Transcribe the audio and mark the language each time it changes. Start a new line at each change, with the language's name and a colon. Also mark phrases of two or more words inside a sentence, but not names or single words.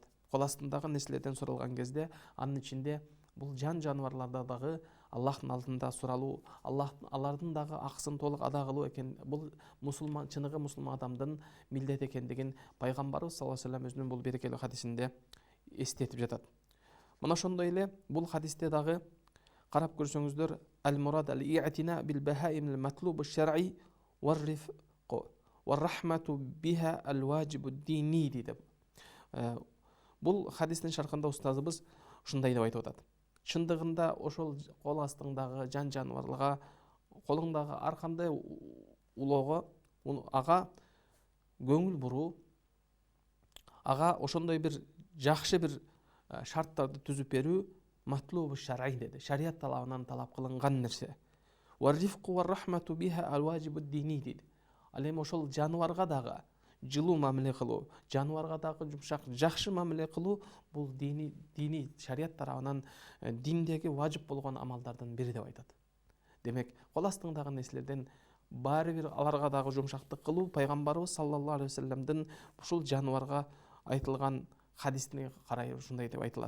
Kyrgyz: Кол астындагы нерселерден суралган кезде, анын ичинде бул жаныбарларда дагы Аллахтын алдында суралуу, алардын дагы акысын толук ада кылуу экен, бул чыныгы мусулман адамдын милдети экендигин пайгамбарыбыз
Arabic: صلى الله عليه وسلم
Kyrgyz: өзүнүн бул берекелүү хадисинде эстетип жатат. Мына ошондой эле бул хадисте дагы карап көрсөңүздөр,
Arabic: المراد الاعتناء بالبهائم المطلوب الشرعي والرفق والرحمة بها الواجب الديني деп.
Kyrgyz: Бул хадистин шархында устазыбыз ушундай деп айтып атат. Чындыгында ошол кол астыңдагы жаныбарларга, колуңдагы ар кандай улоого, ага көңүл буруу, ага ошондой бир жакшы бир шарттарды түзүп берүү
Arabic: مطلوب شرعي
Kyrgyz: деди. Шарият талабынан талап кылынган нерсе.
Arabic: والرفق والرحمة بها الواجب الديني деди.
Kyrgyz: Ал эми ошол жаныбарга дагы жылуу мамиле кылуу, жаныбарга дагы жумшак, жакшы мамиле кылуу бул дини шарият тарабынан диндеги важып болгон амалдардын бири деп айтат. Демек, кол астыңдагы нерселерден баары бир аларга дагы жумшактык кылуу пайгамбарыбыз
Arabic: صلى الله عليه وسلم
Kyrgyz: ушул жаныбарга айтылган хадисине карай ушундай деп айтылат.